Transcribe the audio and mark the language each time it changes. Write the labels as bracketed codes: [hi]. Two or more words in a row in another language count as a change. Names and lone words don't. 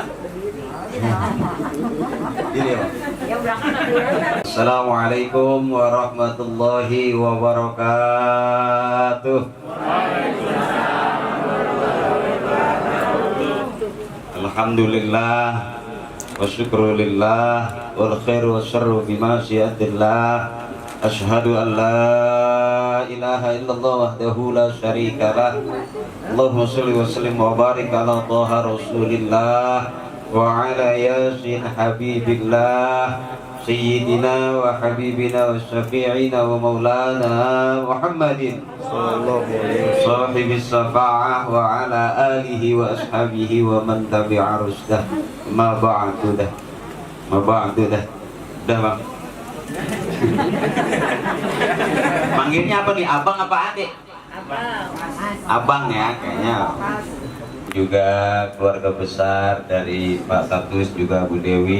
[ar] السلام عليكم ورحمة الله وبركاته. الحمد لله والشكر لله والخير والشر بمشيئة الله. أشهد أن لا إله إلا الله وحده لا شريك له. اللهم صل وسلم وبارك على طه رسول الله وعلى يس حبيب الله سيدنا وحبيبنا وشفيعنا ومولانا محمد صاحب الشفاعة وعلى آله وأصحابه ومن تبع رشده. أما بعد [id] dah. Udah Bang. Panggilnya apa nih? Abang apa adik? Abang ya kayaknya. Juga keluarga besar dari Pak Tatus, juga Bu Dewi.